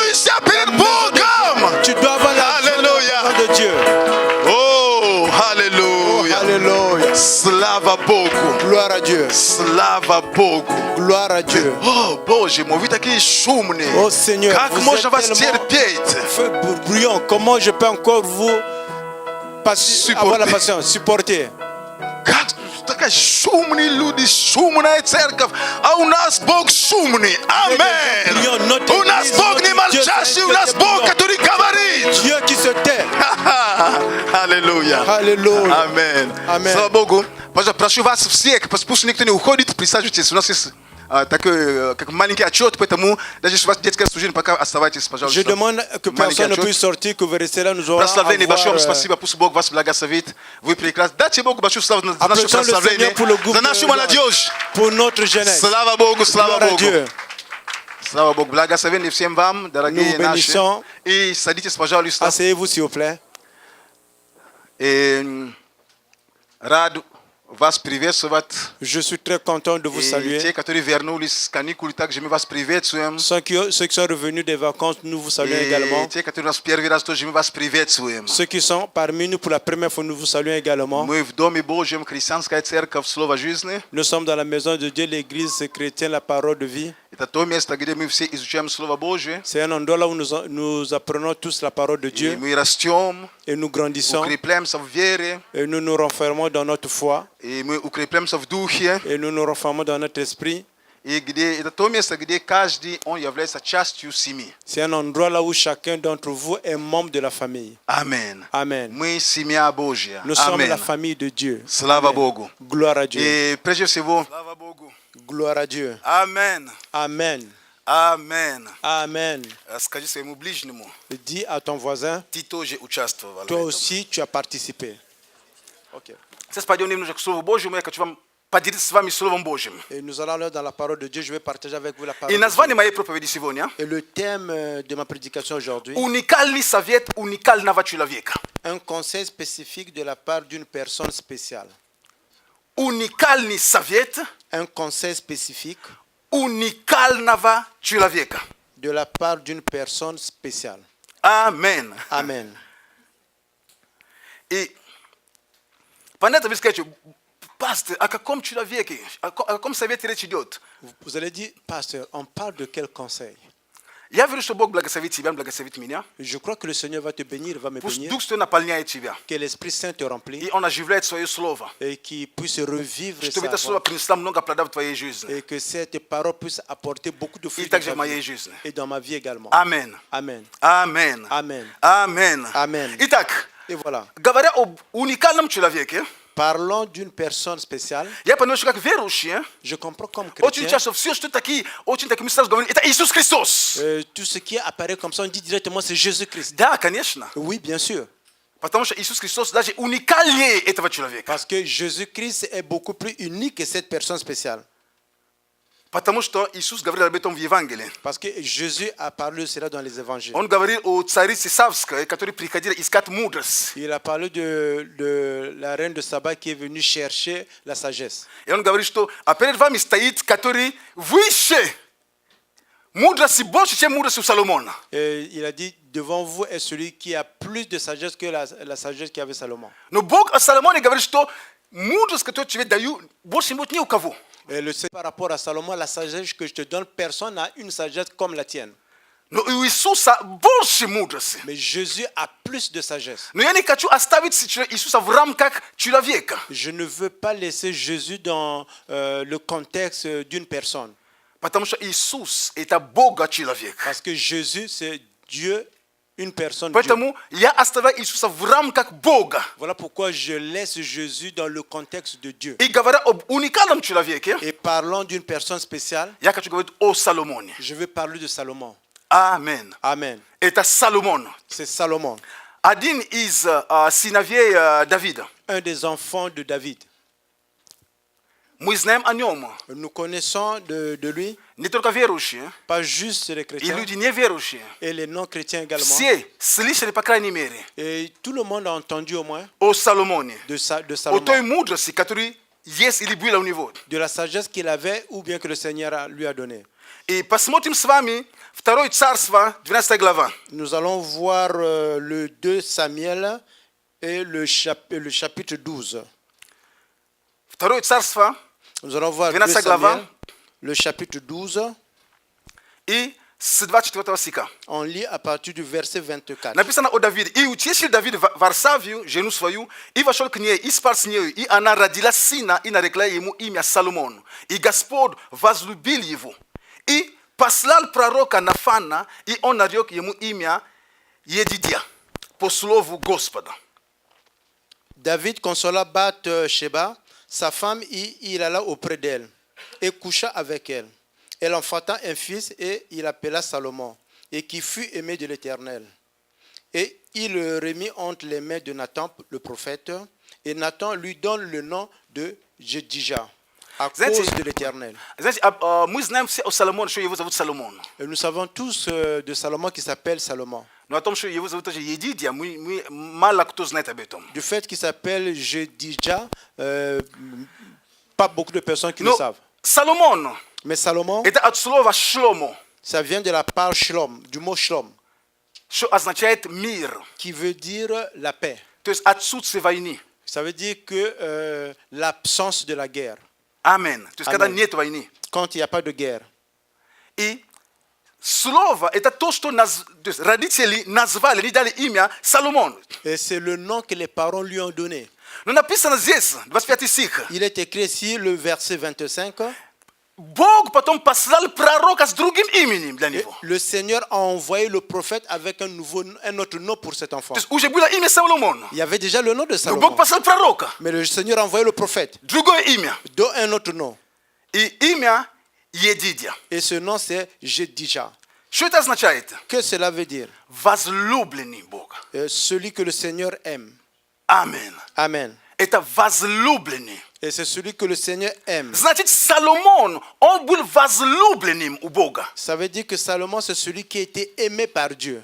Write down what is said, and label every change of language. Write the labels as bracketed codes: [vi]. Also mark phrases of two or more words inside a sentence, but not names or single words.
[ru] Радуйся перед [fr] La maison de [ru] Богом. [fr] Dieu. Tu dois avoir la joie Alléluia. dans la maison de Dieu. [ru] О, аллилуйя. [fr] Alléluia. [ru] Слава Богу. [fr] Gloire à Dieu. [ru] Слава Богу. [fr] Gloire à Dieu. [ru] О, Боже мой, вы такие шумные. [fr] Oh Seigneur, [ru] Как [fr] vous [ru] можно [fr] êtes [ru] вас [fr] tellement [ru] терпеть? [fr] bruyant. Comment je peux encore vous Supporter. avoir la patience, supporter? [ru] Как такая шумные люди, шумная церковь, а у нас Бог шумный. Аминь. У нас Бог не молчащий, у нас Бог, который говорит. [fr] Dieu qui se tait. [ru] Аллилуйя. Аллилуйя. Аминь. Аминь. Слава Богу. Пожалуйста, прошу вас всех, пусть никто не уходит, присаживайтесь. У нас есть как маленький отчет, поэтому даже если у вас детская студия, пока оставайтесь, [fr] Je [ru] пожалуйста. [fr] demande que personne ne puisse sortir, que vous restez là, nous aurons [ru] Прославление большое вам [fr] avoir, [ru] спасибо, пусть Бог вас благословит. Вы прекрасны. Дайте Богу большую славу за наше [fr] applaudissons le [ru] прославление, [fr] Seigneur pour le groupe [ru] за нашу молодежь. [fr] pour notre jeunesse. [ru] Слава Богу, слава [fr] Gloire à [ru] Богу. [fr] Dieu. [ru] Слава Богу. Благословение всем вам, дорогие [fr] Nous [ru] наши. [fr] bénissons. [ru] И садитесь, пожалуйста. [fr] Asseyez-vous s'il vous plaît. [ru] И рад вас приветствовать. [fr] Je suis très content de vous [ru] И [fr] saluer. [ru] те, которые вернулись с каникул, также мы вас приветствуем. [fr] Ceux qui sont revenus des vacances, nous vous saluons également. [ru] И те, которые у нас в первый раз, тоже мы вас приветствуем. [fr] Ceux qui sont parmi nous pour la première fois, nous vous saluons également. [ru] Мы в Доме Божьем, Христианская церковь, Слово жизни. [fr] Nous sommes dans la maison de Dieu, l'église chrétienne, la parole de vie. [ru] Это то место, где мы все изучаем Слово Божье. [fr] C'est un endroit là où nous apprenons tous la parole de [ru] И [fr] Dieu [ru] мы растем, [fr] et nous grandissons [ru] укрепляемся в вере, [fr] et nous nous renfermons dans notre foi [ru] и мы укрепляемся в духе. [fr] et nous nous renfermons dans notre esprit. [ru] И где это то место, где каждый он является частью семьи. [fr] C'est un endroit là où chacun d'entre vous est membre de la famille. Amen. Amen. [ru] Мы семья Божья. [fr] Nous sommes Amen. la famille de Dieu. [ru] Слава [fr] Amen. [ru] Богу. [fr] Gloire à Dieu. [ru] И прежде всего, слава Богу. [fr] Gloire à Dieu. Amen. Amen. Amen. Amen. [ru] Скажи своему ближнему, [fr] Dis à ton voisin, [ru] ты тоже участвовал. [fr] toi aussi tu as participé. Ok. [ru] Сейчас пойдем немножко к Слову Божьему, я хочу вам поделиться с вами Словом Божьим. [fr] Et nous allons aller dans la parole de Dieu. Je vais partager avec vous la parole [ru] И [fr] de [ru] название [fr] Dieu. [ru] моей проповеди сегодня [fr] Et le thème de ma prédication aujourd'hui, [ru] уникальный совет уникального человека. [fr] un conseil spécifique de la part d'une personne spéciale. [ru] Уникальный совет [fr] Un conseil spécifique [ru] уникального человека. [fr] de la part d'une personne spéciale. Amen. Amen. [ru] И понятно, вы скажете, пастор, о каком человеке, о каком совете речь идет? [fr] Vous allez dire, pasteur, on parle de quel conseil? [ru] Я верю, что Бог благословит тебя, благословит меня. [fr] Je crois que le Seigneur va te bénir, va me [ru] Пусть [fr] bénir, [ru] Дух Святой наполняет тебя. [fr] que l'Esprit Saint te remplit [ru] И Он оживляет свое слово. [fr] et qu'il puisse revivre [ru] Чтобы [fr] sa [ru] это слово [fr] voix [ru] принесло много плода в твоей жизни. [fr] et que cette parole puisse apporter beaucoup de [ru] И [fr] fruits dans [ru] также в [fr] ta [ru] моей [fr] vie [ru] жизни. [fr] et dans ma vie également. Amen. Amen. Amen. Amen. Amen. Amen. [ru] Итак, [fr] Et voilà. [ru] говоря об уникальном человеке, [fr] Parlons d'une personne spéciale. [ru] я понимаю, что как верующие, [fr] Je comprends comme [ru] очень [fr] chrétien, [ru] часто все, что такие, очень такими сразу говорят, это Иисус Христос. [fr] tout ce qui apparaît comme ça, on dit directement c'est Jésus-Christ. [ru] Да, конечно. [fr] Oui, bien sûr. [ru] Потому что Иисус Христос даже уникальнее этого человека. [fr] Parce que Jésus-Christ est beaucoup plus unique que cette personne spéciale. [ru] Потому что Иисус говорил об этом в Евангелии. [fr] Parce que Jésus a parlé de cela dans les évangiles. [ru] Он говорил о царице Савской, которая приходила искать мудрость. [fr] Il a parlé de la reine de Saba qui est venue chercher la sagesse. [ru] И он говорит, что перед вами стоит, который выше мудрости больше, чем мудрость у Соломона. [fr] Et il a dit, devant vous est celui qui a plus de sagesse que la sagesse qu'avait Salomon. [ru] Но Бог о Соломоне говорит, что мудрость, которую тебе даю, больше нет ни у кого. [fr] Et le Seigneur, par rapport à Salomon, la sagesse que je te donne, personne n'a une sagesse comme la tienne. [ru] Но у Иисуса больше мудрости. [fr] Mais Jésus a plus de sagesse. [ru] Но я не хочу оставить Иисуса в рамках человека. [fr] Je ne veux pas laisser Jésus dans le contexte d'une personne. [ru] Потому что Иисус – это Бога-человек. [fr] Parce que Jésus, c'est Dieu, une personne. Dieu. [ru] Поэтому я оставляю Иисуса в рамках Бога. [fr] Voilà pourquoi je laisse Jésus dans le contexte de Dieu. [ru] И говоря об уникальном человеке, [fr] Et parlant d'une personne spéciale, [ru] я хочу говорить о Соломоне. [fr] je vais parler de Salomon. [ru] Амен. [fr] Amen. [ru] Это Соломон. [fr] C'est Salomon, [ru] Один из сыновей Давида. [fr] un des enfants de David. [ru] Мы знаем о нем. [fr] Nous connaissons de lui, [ru] Не только верующие, [fr] pas juste les [ru] и [fr] chrétiens, [ru] люди неверующие. [fr] et les non-chrétiens également. [ru] Все слышали, по крайней мере, [fr] Et tout le monde a entendu au moins [ru] о Соломоне. [fr] de [ru] О той [fr] Salomon, [ru] мудрости, которая есть или была у него. [fr] de la sagesse qu'il avait ou bien que le Seigneur lui a donné. [ru] И посмотрим с вами 2 Царство, 12 глава. [fr] Nous allons voir le 2 Samuel et le chapitre 12. [ru] 2 Царство, [fr] Nous allons voir 2 [ru] 12 глава. [fr] Samuel, le chapitre 12. [ru] и с 24 стиха. [fr] On lit à partir du verset 24. [ru] Написано о Давиде. «И утешил Давид Варсавию, жену свою, и вошел к ней, и спал с нею, и она родила сына, и нарекла ему имя Соломон. И Господь возлюбил его, и послал пророка Нафана, и он нарек ему имя Едидия, по слову Господа». [fr] David consola Bath-sheba, sa femme, et il alla auprès d'elle et coucha avec elle. Elle enfanta un fils et il l'appela Salomon, et qui fut aimé de l'Éternel. Et il le remit entre les mains de Nathan, le prophète, et Nathan lui donne le nom de Jedija, à cause de l'Éternel. [ru] Знаете, мы знаем все о Соломоне, что его зовут Соломон. [fr] Et nous savons tous de Salomon qui s'appelle Salomon. [ru] Но о том, что его зовут тоже Едидия, мы мало кто знает об этом. [fr] Du fait qu'il s'appelle Jedija, pas beaucoup de personnes qui le [ru] Но [fr] savent. [ru] Соломон [fr] Mais Salomon, [ru] это от слова шломо, [fr] ça vient de la part shlom, du mot shlom, [ru] что означает мир, [fr] qui veut dire la paix. [ru] то есть отсутствие войны. [fr] Ça veut dire que l'absence de la guerre, [ru] Амен. То есть когда Амен. нет войны. [fr] quand il n'y a pas de guerre. [ru] И слово это то, что то есть родители назвали, они дали имя Соломон. [fr] Et c'est le nom que les parents lui ont donné. [ru] Но написано здесь, 25 стих, [fr] Il est écrit ici, le verset 25. [ru] Бог потом послал пророка с другим именем для него. [fr] Le Seigneur a envoyé le prophète avec un autre nom pour cet enfant. [ru] То есть уже было имя Соломон. [fr] Il y avait déjà le nom de [ru] Но Бог [fr] Salomon. [ru] послал пророка, [fr] Mais le Seigneur a envoyé le prophète, [ru] другое имя. [fr] dont un autre nom. [ru] И имя Едидия. [fr] Et ce nom, c'est Jedija. [ru] Что это означает? [fr] Que cela veut dire? [ru] Возлюбленный Бога. [fr] Celui que le Seigneur aime. [ru] Амен. [fr] Amen. [ru] Это возлюбленный. [fr] Et c'est celui que le Seigneur aime. [ru] Значит, Соломон, он был возлюбленным у Бога. [fr] Ça veut dire que Salomon, c'est celui qui était aimé par Dieu.